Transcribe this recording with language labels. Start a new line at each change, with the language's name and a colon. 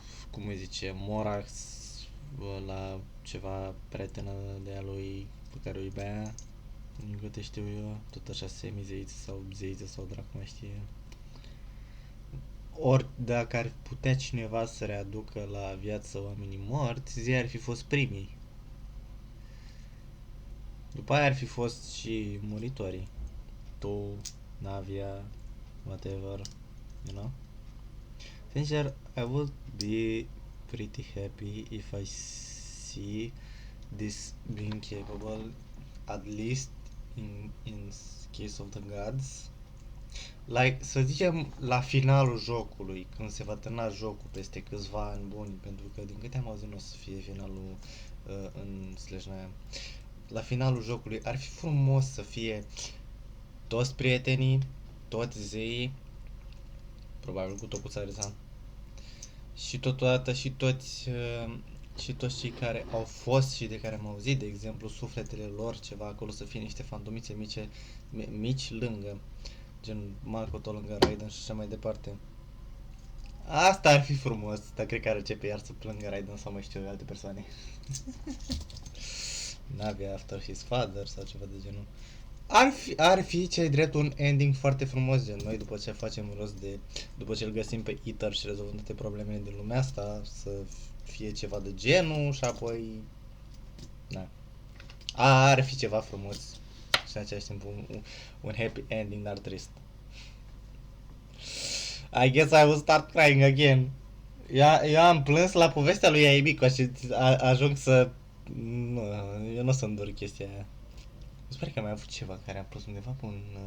Romanian: cum îi zice, Morax la ceva prietenă de a lui pe care o iubea, din câte știu eu, tot așa semizeiță sau zeiță sau dracu mai știe. Ori dacă ar putea cineva să readucă la viață oamenii morți, zei ar fi fost primii. După aia ar fi fost și muritorii.
English: Tu, Navia, whatever, you know? Sincer, I would be pretty happy if I see this being capable, at least in case of the gods.
Romanian: Like, să zicem, la finalul jocului, când se va termina jocul peste câțiva ani buni, pentru că din câte am auzit nu o să fie finalul în /9. La finalul jocului ar fi frumos să fie toți prietenii, toți zeii, probabil cu tocuța Rizan, și totodată și toți cei care au fost și de care am auzit, de exemplu, sufletele lor, ceva acolo, să fie niște fantomițe mici lângă, gen Makoto lângă Raiden și așa mai departe. Asta ar fi frumos, dar cred că ar începe iar să plângă Raiden sau mai știu alte persoane. Navia
English: after his father
Romanian: sau ceva de genul. Ar fi ce drept un ending foarte frumos, gen noi după ce facem rost de, după ce îl găsim pe Ether și rezolvăm toate problemele din lumea asta, să fie ceva de genul și apoi, na. Ar fi ceva frumos și în același timp un happy ending, dar trist.
English: I guess I will start crying again.
Romanian: Eu am plâns la povestea lui Aibiko și ajung să... Nu, eu nu o să îndur chestia aia. Sper că am mai avut ceva care a plăcut undeva pe un...